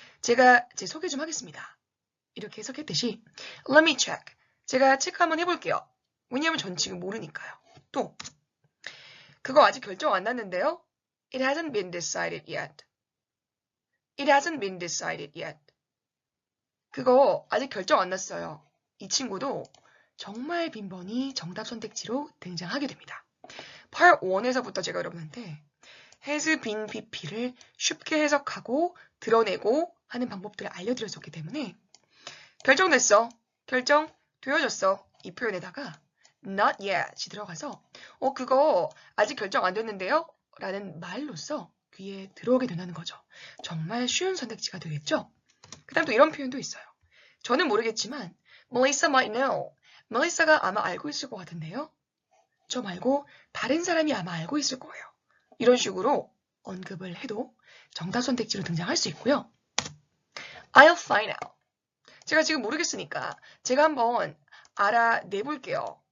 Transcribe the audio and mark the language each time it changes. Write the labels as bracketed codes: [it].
[ko] 제가 제 소개 좀 하겠습니다. 이렇게 해석했듯이 [en] Let me check. [ko] 제가 체크 한번 해볼게요. 왜냐하면 전 지금 모르니까요. 또 그거 아직 결정 안 났는데요. [en] It hasn't been decided yet. It hasn't been decided yet. [ko] 그거 아직 결정 안 났어요. 이 친구도 정말 빈번히 정답 선택지로 등장하게 됩니다. Part 1에서부터 제가 여러분한테 has been pp를 쉽게 해석하고 드러내고 하는 방법들을 알려드렸었기 때문에 결정됐어. 결정 되어졌어. 이 표현에다가 not yet이 들어가서 그거 아직 결정 안 됐는데요? 라는 말로써 귀에 들어오게 된다는 거죠. 정말 쉬운 선택지가 되겠죠? 그 다음 또 이런 표현도 있어요. 저는 모르겠지만 [en] Melissa might know. [ko] 멜리사가 아마 알고 있을 것 같은데요? 저 말고 다른 사람이 아마 알고 있을 거예요. 이런 식으로 언급을 해도 정답 선택지로 등장할 수 있고요. [en] I'll find out. [ko] 제가 지금 모르겠으니까 제가 한번 알아내볼게요.